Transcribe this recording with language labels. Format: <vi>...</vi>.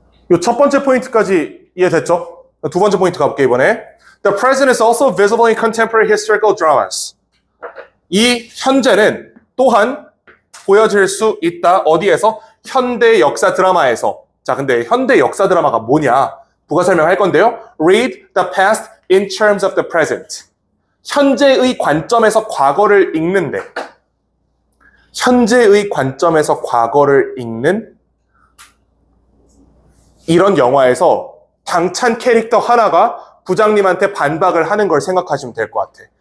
<ko>이 첫 번째 포인트까지 이해됐죠? 두 번째 포인트 가볼게요, 이번에.</ko> <en>The present is also visible in contemporary historical dramas.</en> <ko>이 현재는 또한 보여질 수 있다. 어디에서? 현대 역사 드라마에서. 자, 근데 현대 역사 드라마가 뭐냐? 부가 설명할 건데요.</ko> <en>Read the past in terms of the present.</en> <ko>현재의 관점에서 과거를 읽는데. 현재의 관점에서 과거를 읽는 이런 영화에서 당찬 캐릭터 하나가 부장님한테 반박을 하는 걸 생각하시면 될 것 같아.</ko>